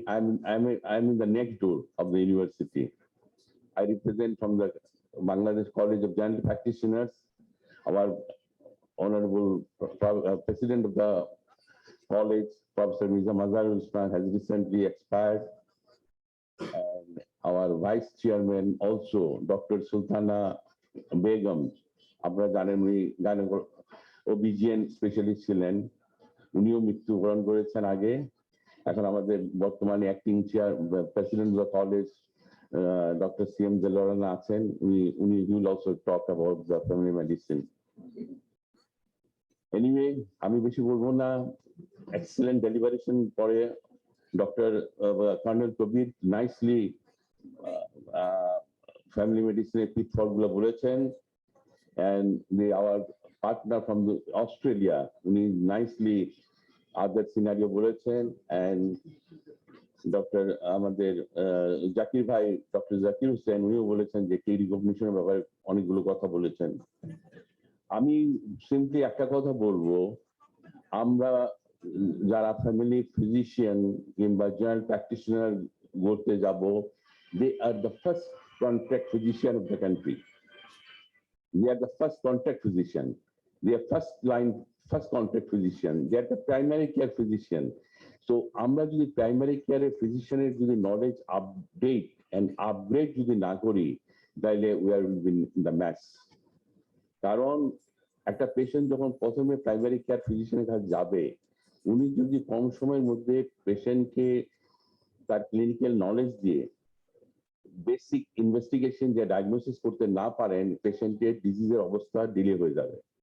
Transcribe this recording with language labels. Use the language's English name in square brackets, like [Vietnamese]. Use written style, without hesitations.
[English] I'm in the next door of the university. I represent from the Bangladesh College of General Practitioners. Our honorable president of the college, Professor Mirza Mazharul Islam, has recently expired. And our vice chairman also, Dr. [Bangla] Sultana Begum, আপনারা জানেন উনি OBGYN specialist ছিলেন, উনিও মৃত্যুবরণ করেছেন আগে। এখন আমাদের বর্তমানে acting chair president of the college doctor CM Delorana আছেন, উনি [English] will also talk about the family medicine. Anyway, [Bangla] আমি বেশি বলবো না, [English] excellent deliberation [Bangla] পরে Dr. [English] Colonel Kabir nicely family medicine pitfall [Bangla] গুলো বলেছেন, [English] and our partner from Australia, [Bangla] উনি [English] nicely other scenario [Bangla] বলেছেন, [English] and Dr. [Bangla] আমাদের জাকির ভাই, Dr. জাকির হোসেন, উনিও বলেছেন যে কি রিকগনিশনের ব্যাপারে অনেকগুলো কথা বলেছেন। আমি সিম্পলি একটা কথা বলবো, আমরা যারা ফ্যামিলি ফিজিশিয়ান কিংবা জেনারেল প্র্যাকটিশনার করতে যাব, [English] they are the first contact physician of the country. They are the first contact physician. They are first contact physician. They are the primary care physician. So [Bangla] আমরা যদি primary কেয়ারের ফিজিশিয়ানের যদি knowledge update and upgrade যদি না করি, তাহলে [English] we are in the mess. [Bangla] কারণ একটা পেশেন্ট যখন প্রথমে প্রাইমারি কেয়ার ফিজিশিয়ানের কাছে যাবে, উনি যদি কম সময়ের মধ্যে পেশেন্টকে তার ক্লিনিক্যাল নলেজ দিয়ে বেসিক ইনভেস্টিগেশন যে ডায়াগনোসিস করতে না পারেন, পেশেন্টের ডিজিজের অবস্থা ডিলে হয়ে যাবে।